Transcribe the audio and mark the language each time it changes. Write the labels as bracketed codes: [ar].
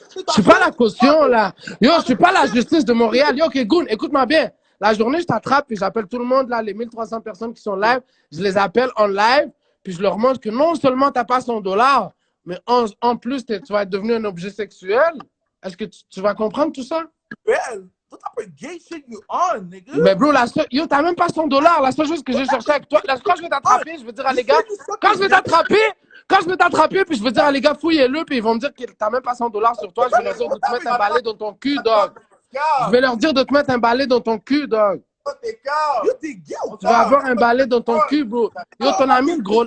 [fr] Je suis pas la caution, là. Je suis pas la justice de Montréal. Ok, Goon, écoute-moi bien. La journée, je t'attrape, puis j'appelle tout le monde, là, les 1300 personnes qui sont live. Je les appelle en live, puis je leur montre que non seulement tu n'as pas 100 dollars, mais en plus, tu vas être devenu un objet sexuel. Est-ce que tu vas comprendre tout ça? [en] What type of gay shit you on, nigga? [fr] Mais bro, t'as même pas 100 dollars. La seule chose que j'ai cherché avec toi, quand je vais t'attraper, je vais dire à les gars, quand je vais t'attraper, puis je vais dire à les gars, fouillez-le, puis ils vont me dire que t'as même pas 100 dollars sur toi. Je vais leur dire de te mettre un balai dans ton cul, dog. Je vais leur dire de te mettre un balai dans ton cul, dog. Tu vas avoir un balai dans ton cul, bro. Ton ami le gros.